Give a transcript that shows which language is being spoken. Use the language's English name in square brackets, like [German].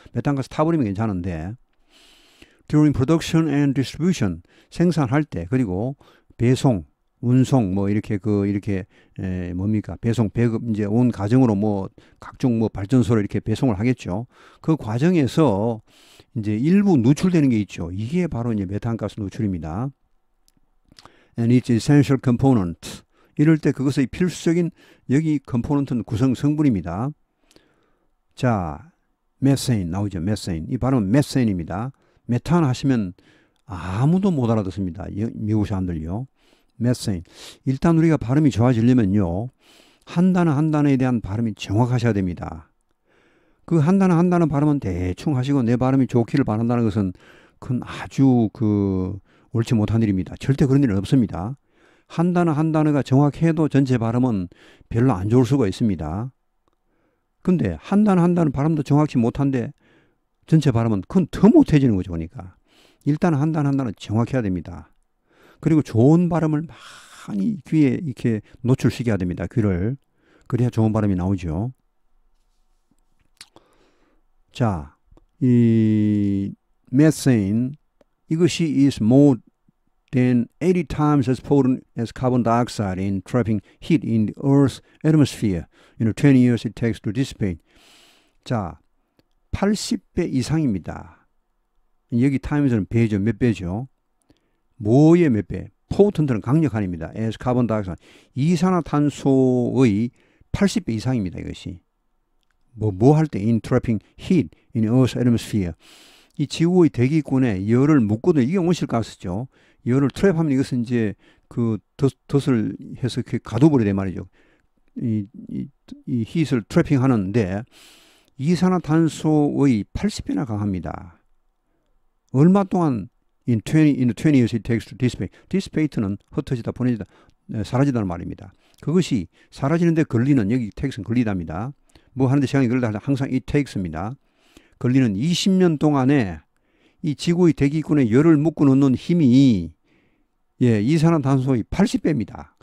[Korean] 메탄가스 타버리면 괜찮은데, [English] during production and distribution, [Korean] 생산할 때, 그리고 배송, 운송 뭐 이렇게 이렇게 뭡니까 배송 배급 이제 온 가정으로 뭐 각종 뭐 발전소로 이렇게 배송을 하겠죠. 그 과정에서 이제 일부 누출되는 게 있죠. 이게 바로 이제 메탄가스 누출입니다. [English] And its essential component. [Korean] 이럴 때 그것의 필수적인 여기 컴포넌트는 구성 성분입니다. 자, 메세인 나오죠. 메세인. 이 발음은 메세인입니다. 메탄 하시면 아무도 못 알아듣습니다. 미국 사람들요. 메세인. 일단 우리가 발음이 좋아지려면요. 한 단어 한 단어에 대한 발음이 정확하셔야 됩니다. 그 한 단어 한 단어 발음은 대충 하시고 내 발음이 좋기를 바란다는 것은 그건 아주 옳지 못한 일입니다. 절대 그런 일은 없습니다. 한 단어 한 단어가 정확해도 전체 발음은 별로 안 좋을 수가 있습니다. 근데 한 단어 한 단어 발음도 정확히 못한데 전체 발음은 그건 더 못해지는 거죠. 그러니까 일단 한 단어 한 단어 정확해야 됩니다. 그리고 좋은 발음을 많이 귀에 이렇게 노출시켜야 됩니다. 귀를. 그래야 좋은 발음이 나오죠. 자, 이 [English] methane [Korean] 이것이 [English] is more than 80 times as potent as carbon dioxide in trapping heat in the Earth's atmosphere. 20 years it takes to dissipate. [Korean] 자, 80배 이상입니다. 여기 타임에서는 배죠. 몇 배죠? 뭐의 몇 배? 포텐트는 강력한입니다. [English] as carbon dioxide. [Korean] 이산화탄소의 80배 이상입니다. 이것이. 뭐 할 때 [English] in trapping heat in Earth's atmosphere. [Korean] 이 지구의 대기권에 열을 묶거든. 이게 온실가스죠. 열을 트랩하면 이것은 이제 덫을 해서 가둬버리란 말이죠. 이 히트를 트래핑 하는데 이산화탄소의 80배나 강합니다. 얼마 동안 [English] in 20 years it takes to dissipate. [Korean] dissipate는 흩어지다, 보내지다, 사라지다는 말입니다. 그것이 사라지는데 걸리는, 여기 take는 걸리답니다. 뭐 하는데 시간이 걸리다 항상 it takes입니다. 걸리는 20년 동안에 이 지구의 대기권에 열을 묶어 놓는 힘이 이산화탄소의 80배입니다.